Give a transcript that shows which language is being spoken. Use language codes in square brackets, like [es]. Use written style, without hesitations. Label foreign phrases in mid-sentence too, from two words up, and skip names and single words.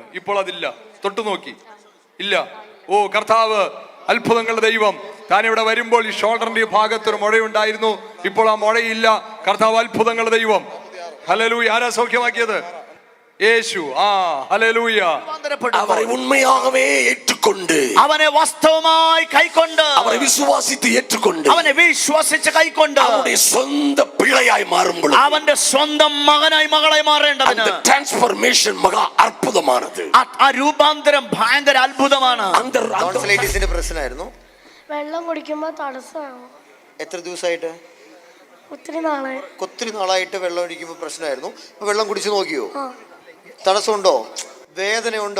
[ml] ഇപ്പോൾ അതില്ല. തൊട്ടു നോക്കി, ഇല്ല. ഓ കർത്താവ്, അത്ഭുതങ്ങളുടെ ദൈവം. താൻ ഇവിടെ വരുമ്പോൾ ഈ ഷോൾഡറിന്റെ ഭാഗത്തൊരു മുഴയുണ്ടായിരുന്നു. ഇപ്പോൾ ആ മുഴയില്ല. കർത്താവ് അത്ഭുതങ്ങളുടെ ദൈവം. ഹല്ലേലൂയ. ആരാ സൗഖ്യമാക്കിയത്? യേശു. ഹല്ലേലൂയ. [ta] அவரை உண்மையாகவே ஏற்றுக்கொண்டு [ml] അവനെ വാസ്തവമായി കൈക്കൊണ്ട് [ta] அவரை விசுவாசித்து ஏற்றுக்கொண்டு [ml] അവനെ വിശ്വസിച്ച് കൈക്കൊണ്ട് [ta] அவருடைய சொந்த பிள்ளையாய் மாறும் பொழுது [ml] അവന്റെ സ്വന്തം മകനായി മകളായി മാറേണ്ടതിന് [ta] அந்த டிரான்ஸ்ஃபர்மேஷன் மகா அற்புதமானது. [ml] ആ രൂപാന്തരം ഭയങ്കര അത്ഭുതമാണ്. [ta] அந்த [ml] ടോൺസിലൈറ്റിസിന്റെ പ്രശ്നമായിരുന്നു. വെള്ളം കുടിക്കുമ്പോൾ തടസ്സമാകും. എത്ര ദിവസമായിട്ട്? ഒത്തിരി നാളായി. ഒത്തിരി നാളായിട്ട് വെള്ളം ഒഴിക്കുമ്പോൾ പ്രശ്നമായിരുന്നു. വെള്ളം കുടിച്ചു നോക്കിയോ? തടസ്സമുണ്ടോ? വേദനയുണ്ടോ?